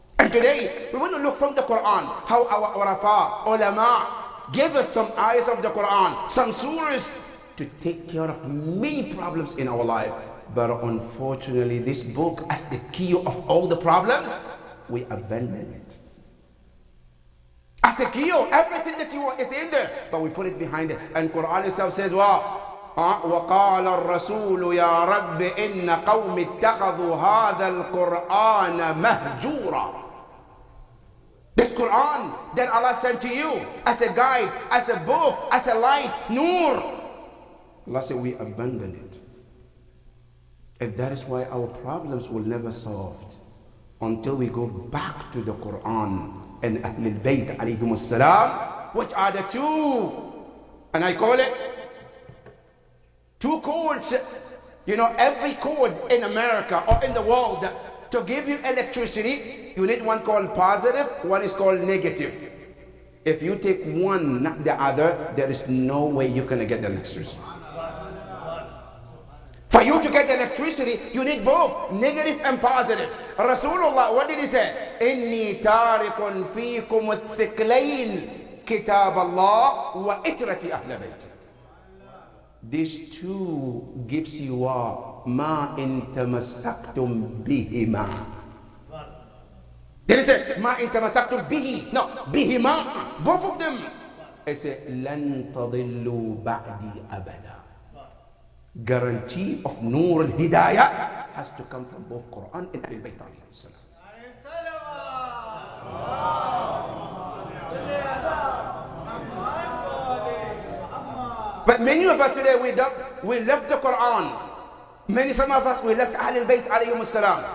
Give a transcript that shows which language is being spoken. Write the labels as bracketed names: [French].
[English] And today, we want to look from the Quran, how our urafa, ulama, gave us some ayahs of the Quran, some surahs to take care of many problems in our life. But unfortunately, this book, as the cure of all the problems, we abandon it. As a cure, everything that you want is in there, but we put it behind it. And Quran itself says, [Arabic] وقال الرسول يا رب إن قوم اتخذوا هذا القرآن مهجورا. [English] This Quran that Allah sent to you as a guide, as a book, as a light, nur. Allah said we abandon it. And that is why our problems will never solved until we go back to the Quran and Ahlul Bayt alayhim salam, which are the two, and I call it two codes. You know, every code in America or in the world, to give you electricity, you need one called positive, one is called negative. If you take one, not the other, there is no way you're going to get the electricity. For you to get the electricity, you need both, negative and positive. Rasulullah, what did he say? [Arabic] إِنِّي تَارِكٌ فِيكُمُ الثِّقْلَيْنِ كِتَابَ اللَّهِ وَإِتْرَةِ أَهْلَ بَيْتِ. [English] These two gives you [Arabic] مَا إِن تَمَسَّكْتُمْ بِهِمَا. [English] There is a [Arabic] مَا إِن تَمَسَّكْتُمْ بِهِ. [English] No, [Arabic] بِهِمَا. [English] Both of them. It says [Arabic] لَن تَضِلُّوا بَعْدِي أَبَدًا. [English] Guarantee of Nur al-Hidayah has to come from both Quran and Ahlul Bayt alayhi salam. But many of us today, we left the Quran. Some of us, we left Ahlul Bayt alayhim salam.